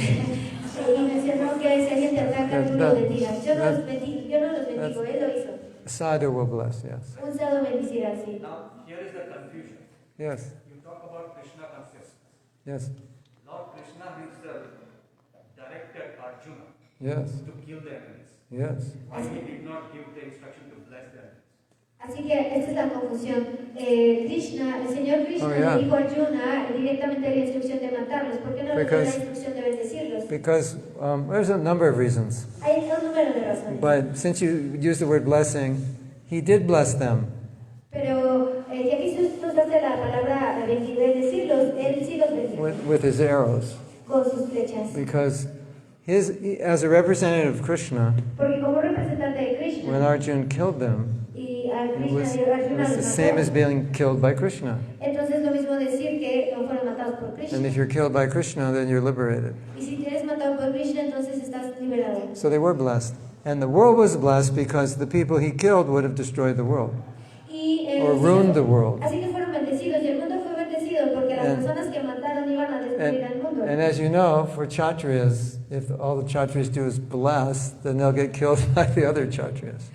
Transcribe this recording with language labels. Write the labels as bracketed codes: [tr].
[es] Y mencionó que si alguien te ataca, tú lo bendigas. Yo no los bendigo, él lo hizo. [en] Sadhu will bless, yes. [es] Un sadhu bendicirá, sí. [en] Now, here is the confusion. Yes. You talk about Krishna consciousness. Yes. Lord Krishna himself directed Arjuna Yes. to kill the enemies. Yes. Why he did not give the instruction to bless the enemies? [es] Así que esta es la confusión. Krishna, el Señor Krishna le dijo a Arjuna directamente la instrucción de matarlos. ¿Por qué no le dio la instrucción de bendecirlos? [en] Because there's a number of reasons. [es] Hay un número de razones. [en] But since you use the word blessing, he did bless them. [es] Pero ya que tú usaste la palabra bendecirlos, él sí los bendijo. [en] With his arrows. [es] Con sus flechas. [en] Because as a representative of Krishna, [es] Porque como representante de Krishna, [en] when Arjuna killed them, [es] y a [en] it Krishna was, [es] y [en] it Arjuna was the [es] los [en] same as [es] mató. [en] being killed by Krishna. [es] Entonces lo mismo decir que no fueron matados por Krishna. [en] And if you're killed by Krishna, then you're liberated. [es] Y si eres matado por Krishna, entonces estás liberado. [en] So they were blessed. And the world was blessed because the people he killed would have destroyed the world. [es] Y, [en] Or ruined the world. [es] Así que fueron bendecidos y el mundo fue bendecido porque las personas que mataron iban a destruir el mundo. [en] And as you know, for Kshatriyas, if all the Kshatriyas do is bless, then they'll get killed by the other Kshatriyas.